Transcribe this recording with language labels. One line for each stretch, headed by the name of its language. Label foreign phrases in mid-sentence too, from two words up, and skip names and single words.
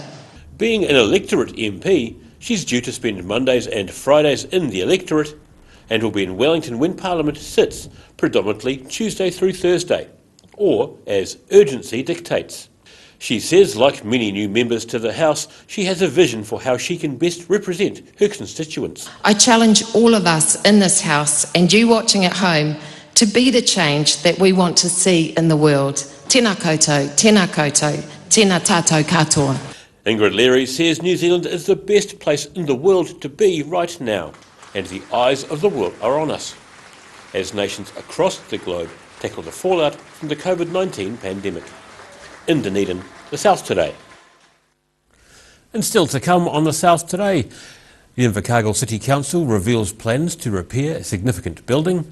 English: Being an electorate MP, she's due to spend Mondays and Fridays in the electorate and will be in Wellington when Parliament sits, predominantly Tuesday through Thursday, or as urgency dictates. She says, like many new members to the House, she has a vision for how she can best represent her constituents. I challenge all of us in this House and you watching at home to be the change that we want to see in the world.
Māori: Tēnā koutou, tēnā koutou, tēnā tātou katoa.
English: Ingrid Leary says New Zealand is the best place in the world to be right now, and the eyes of the world are on us, as nations across the globe tackle the fallout from the COVID-19 pandemic. In Dunedin, the South Today. And still to come on the South Today, the Invercargill City Council reveals plans to repair a significant building.